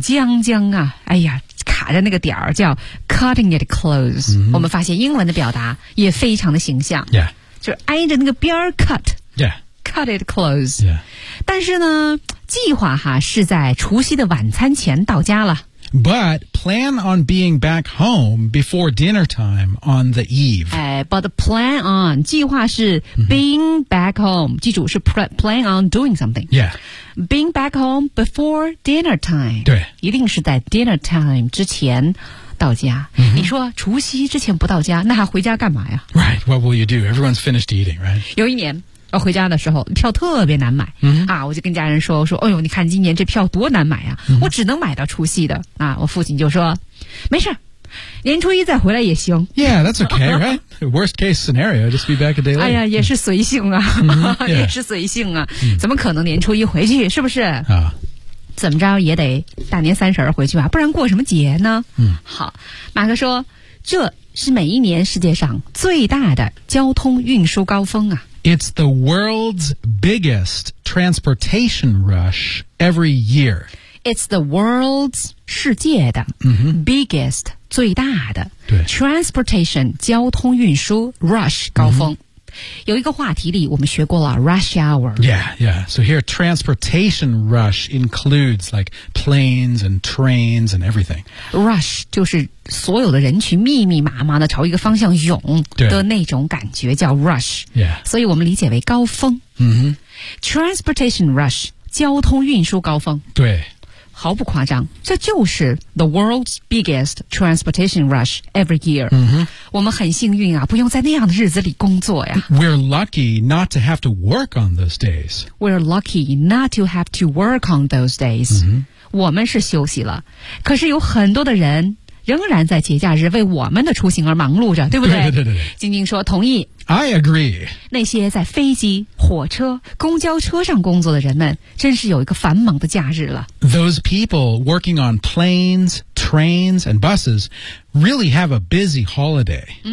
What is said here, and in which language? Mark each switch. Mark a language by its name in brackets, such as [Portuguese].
[Chinese] 将将啊，哎呀。卡着那个点儿叫 [English] cutting it close、 [Chinese] 我们发现英文的表达也非常的形象、 [English] yeah. [Chinese] 就是挨着那个边儿 cut、 [English] yeah. cut it close、 yeah. [Chinese] 但是呢计划哈是在除夕的晚餐前到家了 [English] but plan on being back home before dinner time on the eve、 but plan on [Chinese] 计划是 [English] being back home [Chinese] 记住是 [English] plan on doing something、 yeah. Being back home before dinner time. [Chinese] 对。一定是在 dinner time 之前到家。你说除夕之前不到家那还回家干嘛呀 [English] Right, what will you do? Everyone's finished eating, right? [Chinese] 有一年要回家的时候票特别难买、嗯、啊，我就跟家人说，我说哎呦你看今年这票多难买啊、嗯、我只能买到除夕的啊。我父亲就说没事，年初一再回来也行。 [English] Yeah, that's okay, right? Worst case scenario, just be back a day later. [Chinese] 哎呀，也是随性啊、 mm-hmm. yeah. 也是随性啊、mm-hmm. 怎么可能年初一回去，是不是啊、怎么着也得大年三十回去吧，不然过什么节呢？嗯，好，马克说，这是每一年世界上最大的交通运输高峰啊。 [English] It's the world's biggest transportation rush every year. It's the world's [Chinese] 世界的、 mm-hmm. biggest 最大的对 transportation 交通运输 rush 高峰。Mm-hmm. 有一个话题里我们学过了 rush hour. [English] Yeah, yeah. So here, transportation rush includes like planes and trains and everything. [Chinese] Rush 就是所有的人群密密麻麻的朝一个方向涌的那种感觉叫 rush. [English] Yeah. [Chinese] 所以我们理解为高峰。 Mm-hmm. Transportation rush, 交通运输高峰。对。毫不夸张，这就是 [English] the world's biggest transportation rush every year、 mm-hmm. [Chinese] 我们很幸运啊，不用在那样的日子里工作呀。 [English] We're lucky not to have to work on those days. We're lucky not to have to work on those days、 mm-hmm. [Chinese] 我们是休息了，可是有很多的人仍然在节假日为我们的出行而忙碌着，对不对？对对对对。晶晶说同意。 [English] I agree. [Chinese] 那些在飞机、火车、公交车上工作的人们，真是有一个繁忙的假日了。 [English] Those people working on planes, trains, and buses really have a busy holiday.